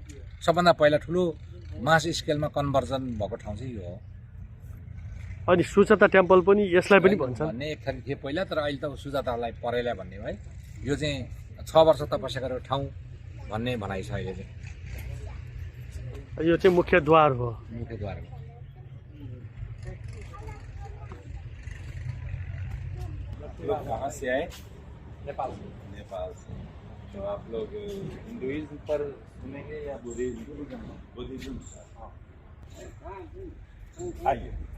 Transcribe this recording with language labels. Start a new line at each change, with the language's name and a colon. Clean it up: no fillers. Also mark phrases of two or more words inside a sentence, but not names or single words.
Nepali: सबभन्दा पहिला ठुलो
English: mass scaleमा conversion
Nepali: भएको ठाउँ चाहिँ यो हो। अनि सुजाता टेम्पल पनि यसलाई पनि भन्छ भन्ने एक थरी थिए पहिला, तर अहिले त सुजातालाई परेला भन्ने है। यो चाहिँ 6 वर्ष तपस्या गरेको ठाउँ भन्ने भनाइ छ अहिले चाहिँ। यो चाहिँ मुख्य द्वार हो। मुख्य द्वार हो।
Hindi: लोग कहाँ से आए? नेपाल से। तो आप लोग हिंदुइज्म पर सुनेंगे या बुद्धिज्म? बुद्धिज्म। आइए।